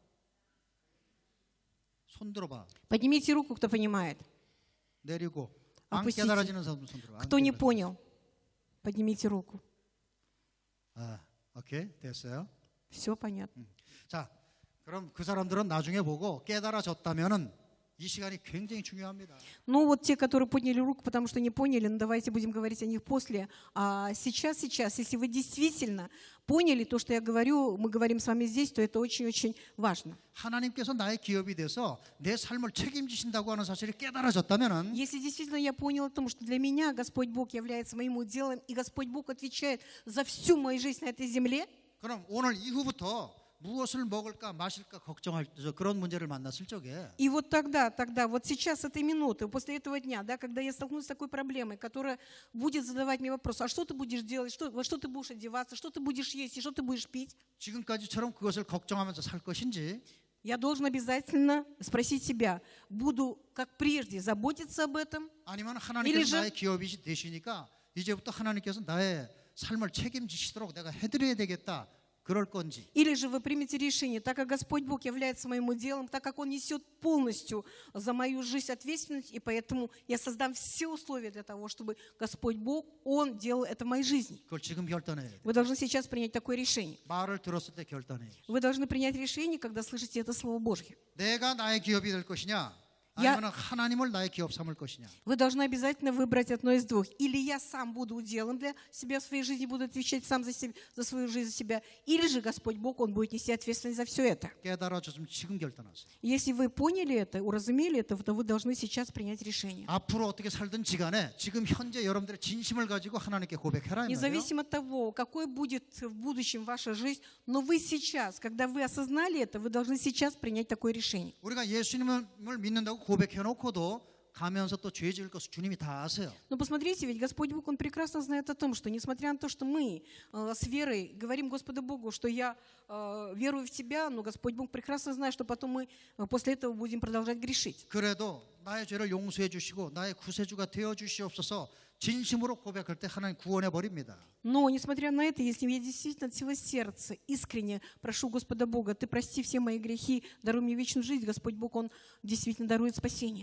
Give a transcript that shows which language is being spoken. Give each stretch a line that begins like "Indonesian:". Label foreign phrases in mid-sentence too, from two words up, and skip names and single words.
Korean: 손 들어봐.
Russian: Поднимите руку, кто понимает.
Korean: 내리고. 안
Russian: Опустите.
Korean: 깨달아지는 사람 손 들어봐. 안
Russian: Кто не
Korean: 깨달아지는.
Russian: понял, поднимите руку.
Korean: 아, 오케이. 됐어요.
Russian: Все понятно.
Korean: 자, 그럼 그 사람들은 나중에 보고 깨달아졌다면은 이 시간이 굉장히 중요합니다.
Russian: Ну вот те, которые подняли руку, потому что не поняли, ну давайте будем говорить о них после. А сейчас, если вы действительно поняли то, что я говорю, мы говорим с вами здесь, то это очень-очень важно.
Korean: 하나님께서 나의 기업이 돼서 내 삶을 책임지신다고 하는 사실이 깨달아졌다면은
Russian: Если действительно я понял о том, что для меня Господь Бог является моим уделом, и Господь Бог отвечает за всю мою жизнь на этой земле,
Korean: 그럼 오늘 이후부터 무엇을 먹을까 마실까 걱정할 그런 문제를 만났을 적에
Russian: и вот тогда, вот сейчас, с этой минуты, после этого дня, да, когда я столкнусь с такой проблемой, которая будет задавать мне вопрос, а что ты будешь делать, во что ты будешь одеваться, что ты будешь есть и что ты будешь пить,
Korean: 지금까지처럼 그것을 걱정하면서 살 것인지
Russian: я должен обязательно спросить себя, буду, как прежде, заботиться об этом,
Korean: 아니면
Russian: Или
Korean: 하나님께서
Russian: же-
Korean: 나의 기업이 되시니까 이제부터 하나님께서 나의 삶을 책임지시도록 내가 해드려야 되겠다 그럴 건지
Russian: или же вы примете решение, так как Господь Бог является моим уделом, так как Он несет полностью за мою жизнь ответственность, и поэтому я создам все условия для того, чтобы Господь Бог, Он делал это в моей жизни.
Korean: 그걸 지금 결단해야 돼.
Russian: Вы должны сейчас принять такое решение.
Korean: 말을 들었을 때 결단해야 돼.
Russian: Вы должны принять решение, когда слышите это Слово Божье.
Korean: 내가 나의 기업이 될 것이냐
Russian: Я-
Korean: 아니면 하나님을 나의 기업 삼을 것이냐.
Russian: Вы должны обязательно выбрать одно из двух. Или я сам буду уделом для себя в своей жизни, буду отвечать сам за свою жизнь за себя, или же Господь Бог, Он будет нести ответственность за все это.
Korean: 깨달아졌으면 지금 결단하세요.
Russian: Если вы поняли это, уразумели это, то вы должны сейчас принять решение.
Korean: 앞으로 어떻게 살든지 간에 지금 현재 여러분들의 진심을 가지고 하나님께 고백해라 이 말이에요.
Russian: Независимо от того, какой будет в будущем ваша жизнь, но вы сейчас, когда вы осознали это, вы должны сейчас принять такое решение.
Korean: 우리가 예수님을 믿는다고 고백해놓고도 가면서 또 죄 지을 것을 주님이 다 아세요.
Russian: Но посмотрите, ведь Господь Бог, Он прекрасно знает о том, что несмотря на то, что мы с верой говорим Господу Богу, что я верую в Тебя, но Господь Бог прекрасно знает, что потом мы после этого будем продолжать грешить.
Korean: 그래도 나의 죄를 용서해 주시고 나의 구세주가 되어 주시옵소서 진심으로 고백할 때 하나님 구원해 버립니다.
Russian: Но, несмотря на это, если я действительно от всего сердца искренне прошу Господа Бога, Ты прости все мои грехи, даруй мне вечную жизнь, Господь Бог, Он действительно дарует спасение.